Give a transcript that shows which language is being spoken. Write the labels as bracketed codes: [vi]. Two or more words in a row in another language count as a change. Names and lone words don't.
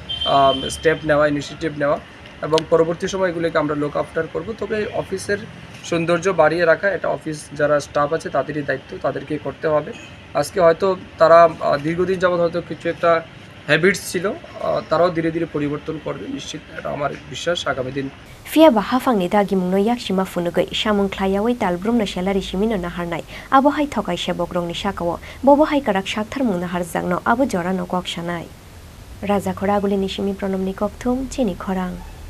[bn] স্টেপ নেওয়া ইনিশিয়েটিভ নেওয়া এবং পরবর্তী সময় এগুলোকে আমরা [en] look after [bn] করব তবে অফিসের সৌন্দর্য বাড়িয়ে রাখা এটা অফিস যারা স্টাফ আছে তাদেরই দায়িত্ব তাদেরকেই করতে হবে আজকে হয়তো তারা দীর্ঘদিন যাবত হয়তো কিছু একটা হ্যাবিটস ছিল তারাও ধীরে ধীরে পরিবর্তন করবে নিশ্চিত এটা আমার বিশ্বাস আগামী দিন [trp] Phaiya bahafangni dagimung no yakshima funugai samung khlaiawai talbrum no shelari simino naharnai abo hai thokai seborokni sakao bobo hai karak Saktharmung naharjakno abo Jorao no koksanai Raja khoraguli nisimi pronomni kokthum chini khorang